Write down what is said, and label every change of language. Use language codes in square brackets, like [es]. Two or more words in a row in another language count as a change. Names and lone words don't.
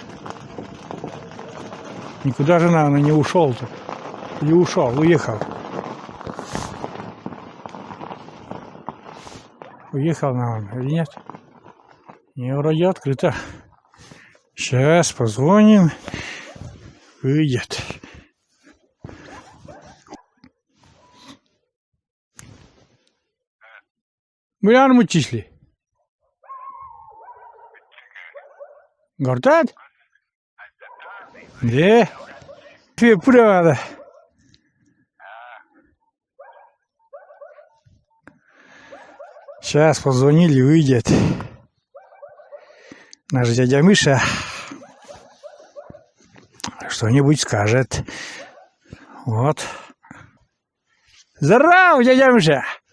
[ru] Никуда же, наверное, не ушел-то. Не ушел, уехал. Уехал, наверное, или нет? Не, вроде открыто. Сейчас позвоним. Выйдет. [tr] Biliyor musun çişli? Gördün? Ne? Burada. [ru] Сейчас позвонили, выйдет. Наш дядя Миша что-нибудь скажет. Вот. Здорово, дядя Миша!